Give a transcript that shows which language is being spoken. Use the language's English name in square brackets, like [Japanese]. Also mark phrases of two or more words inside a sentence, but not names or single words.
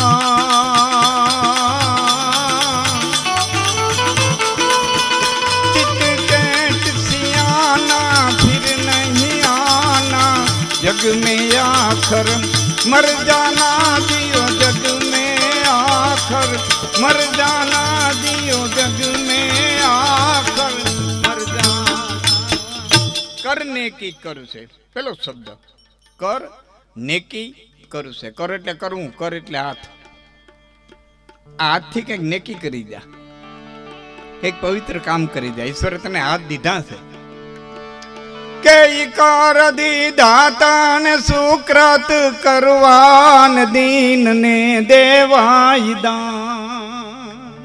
[Hindi] जग में आखर मर जाना. दियो जग में आखर मर जाना. दियो जग में आखर मर जाना. करने की करू [Gujarati] છે પેલો શબ્દ, કર નેકી કરું છે. કર એટલે કરવું, કર એટલે હાથ. આ હાથથી કંઈક નેકી કરી જા, કંઈક પવિત્ર કામ કરી જા. ઈશ્વરે તને હાથ દીધા છે, કે ઈ કર દીધા તને સુકૃત કરવાન દીન ને દેવાય દાન